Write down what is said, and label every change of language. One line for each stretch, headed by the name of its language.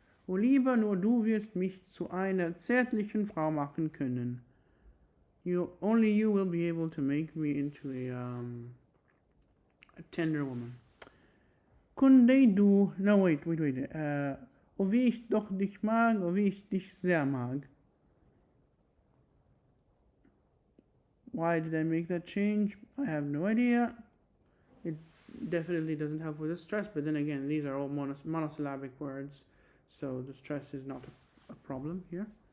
German: O lieber, nur du wirst mich zu einer zärtlichen Frau machen können.
English: Only you will be able to make me into a tender woman.
German: Kunde du...
English: No, wait.
German: O wie ich doch dich mag, o wie ich dich sehr mag.
English: Why did I make that change? I have no idea. It definitely doesn't help with the stress, but then again, these are all monosyllabic words, so the stress is not a problem here.